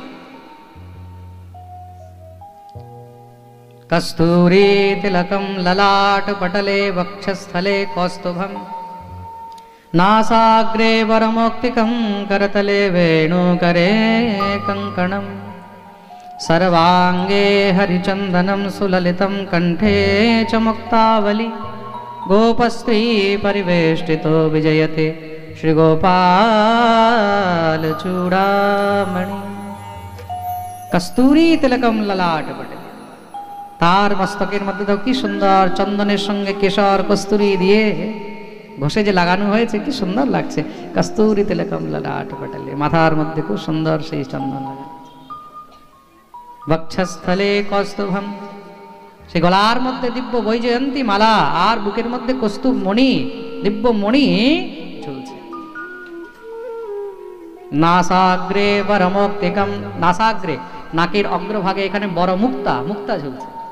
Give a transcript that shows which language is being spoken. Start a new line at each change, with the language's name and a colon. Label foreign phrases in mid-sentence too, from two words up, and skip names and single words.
Sanskrit: কস্তুরী তিলকম ললাট পটলে বক্ষস্থলে কৌস্তুভম নাসাগ্রে বরমৌক্তিকম করতলে বেণুকরে কঙ্কণম सर्वांगे हरिचंदनम सुललितम कंठे च मुक्तावली गोपस्त्री परिवेष्टितो विजयते श्री गोपाल चूड़ामणि। कस्तूरी तिलकम ललाट पटे,
Bangla: তার মস্তকের মধ্য তো কি সুন্দর চন্দনের সঙ্গে কেশর কস্তুরী দিয়ে ঘষে যে লাগানো হয়েছে কি সুন্দর লাগছে।
Sanskrit: कस्तूरी तिलकम ललाट पटले,
Bangla: মাথার মধ্য খুব সুন্দর সেই চন্দন লাগানো।
Sanskrit: বক্ষস্থলে কৌস্তুভম,
Bangla: সে গলার মধ্যে দিব্য বৈজয়ন্তী মালা আর বুকের মধ্যে কৌস্তুভ মণি, দিব্য মণি ঝুলছে।
Sanskrit: নাসাগ্রে বরমৌক্তিকম,
Bangla: নাসাগ্রে নাকের অগ্রভাগে এখানে বড় মুক্তা, মুক্তা ঝুলছে।